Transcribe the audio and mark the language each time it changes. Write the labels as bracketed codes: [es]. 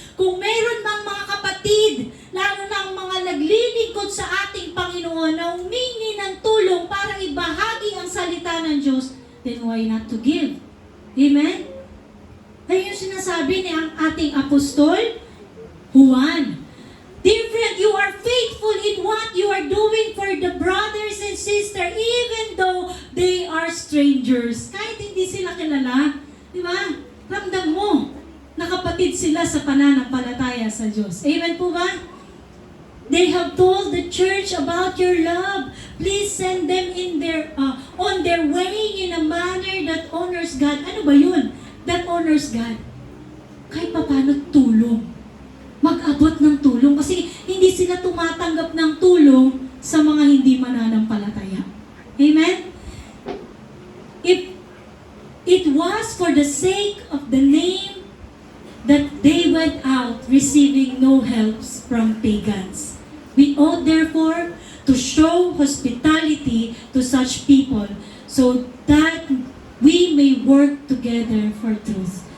[tl] Kung meron mang mga kapatid, lalo na ang mga naglilingkod sa ating Panginoon na humingi ng tulong para ibahagi ang salita ng Diyos, [en] then why not to give? [tl] Amen? Ayun yung sinasabi ni ang ating apostol, Juan. [en] Dear friend, you are faithful in what you are doing for the brothers and sisters, even though they are strangers. [tl] Kahit hindi sila kilala, di ba? Ramdam mo na kapatid sila sa pananampalataya sa Diyos. Amen po ba? [en] They have told the church about your love. Please send them in their on their way in a manner that honors God. [tl] Ano ba yun? [en] That honors God. [tl] Kahit paano tulong. Mag-abot ng tulong kasi hindi sila tumatanggap ng tulong sa mga hindi mananampalataya. Amen? [en] If it was for the sake of the name that they went out receiving no helps from pagans. We ought therefore to show hospitality to such people so that we may work together for truth.